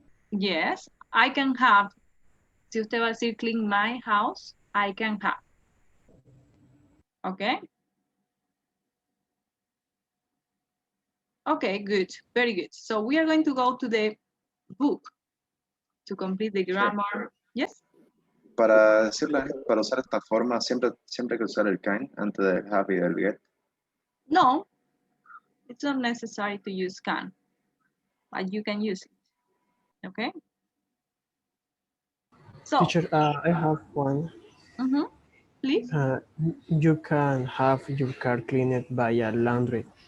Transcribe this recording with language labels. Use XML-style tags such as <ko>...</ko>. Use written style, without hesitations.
<en>Yes, I can have.</en> <es>Si usted va a decir</es> <en>clean my house, I can have. Okay? Okay, good. Very good. So we are going to go to the book to complete the grammar. Yes?</en> <es>Para decirle, para usar esta forma, siempre hay que usar el can antes del have y del get.</es> <en>No, it's not necessary to use can, but you can use it. Okay? So, Teacher, I have one. please. You can have your car cleaned by a laundry.</en>